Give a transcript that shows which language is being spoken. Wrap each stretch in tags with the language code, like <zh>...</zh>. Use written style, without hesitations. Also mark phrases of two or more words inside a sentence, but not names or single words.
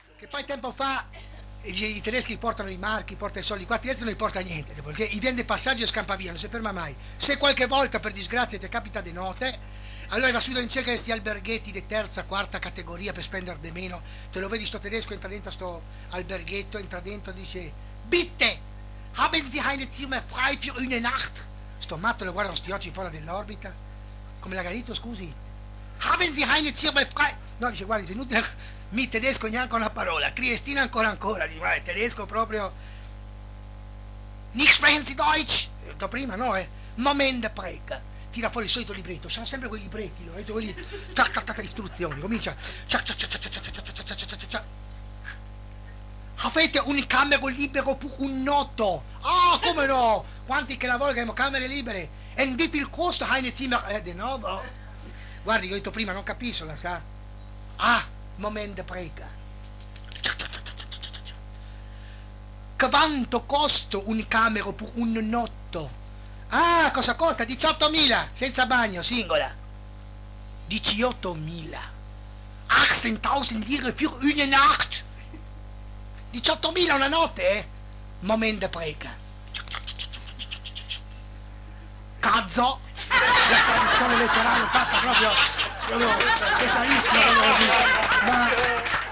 <it>Che poi tempo fa i tedeschi portano i marchi, portano i soldi, qua a Trieste non gli porta niente, perché i vende passaggio e scampa via, non si ferma mai. Se qualche volta per disgrazia ti capita di notte, allora va subito in cerca di questi alberghetti di terza, quarta categoria per spendere di meno. Te lo vedi sto tedesco, entra dentro sto alberghetto, entra dentro e dice:</it> <de>Bitte, haben Sie eine Zimmer frei für eine Nacht?</de> <it>Sto matto lo guarda con sti occhi fuori dell'orbita, come l'ha garito, scusi?</it> <de>Haben Sie eine Zimmer frei?</de> <it>No, dice, guardi, se inutile, mi tedesco neanche una parola, Triestina ancora, dice, ma è tedesco proprio.</it> <de>Nicht sprechen Sie Deutsch?</de> <it>Ho detto prima, no, Moment prega. Tira fuori il solito libretto, sono sempre quei libretti, no? Quelli, istruzioni, comincia. Avete un camero libero per un noto? Ah, come no? Quanti che lavorano che abbiamo camere libere?</it> <de>E wie viel costa eine Zimmer?</de> <it>Di nuovo? Guardi, ho detto prima, non capisco, la sa? Ah, moment prega. Quanto costa un camero per un notto? Ah, cosa costa? 18.000, senza bagno, singola.</it> <de>18.000. 18.000 lire für eine Nacht.</de> <it>18.000 una notte, eh? Moment prega. Cazzo! La traduzione letterale fatta proprio pesadissima, ma</it>